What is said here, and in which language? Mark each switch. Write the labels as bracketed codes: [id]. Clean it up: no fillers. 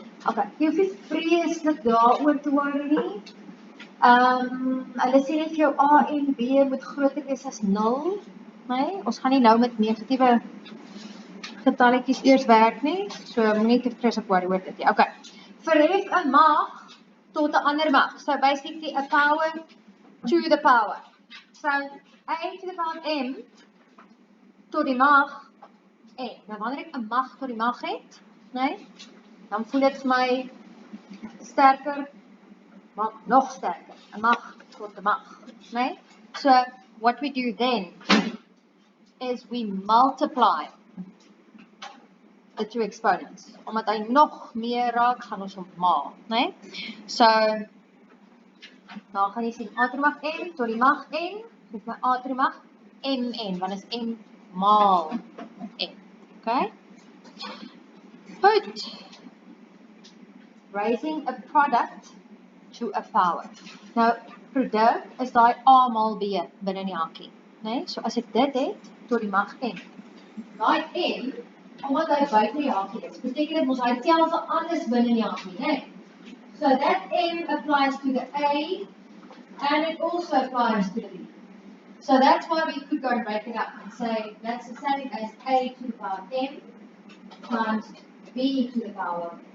[af] Okay, jy hoef nie vreeslik daaroor te worry nie. Hulle sê net jou A en B moet groter wees as 0. Nee, ons gaan nie nou met negatiewe getalletjies eers werk nie, so moenie te vreeslik worry oor dit nie. Okay, verhef 'n mag tot 'n ander mag. [en] So basically a power to the power. So a to the power m [af] tot die mag n. Nou wanneer ek 'n mag tot die mag het, nee, dan voel dit vir my sterker, maar nog sterker. 'n mag tot 'n mag, nee? [en] So what we do then is we multiply the two exponents. [af] Omdat hy nog meer raak, gaan ons hom maal, nee? So dan gaan jy sien a tot die mag n tot die mag n, met my a tot die mag mn, want is m maal n. Okay? Goed. [en] Raising a product to a power. [af] Nou, product is daai a maal b binne die hakkie, né? So as ek dit het tot die mag n. Daai m, omdat hy buite die hakkie is, beteken dit mos hy tel vir alles binne die hakkie, né? [en] So that m applies to the a and it also applies to the b. So that's why we could go and break it up and say that's the same as a to the power m times b to the power.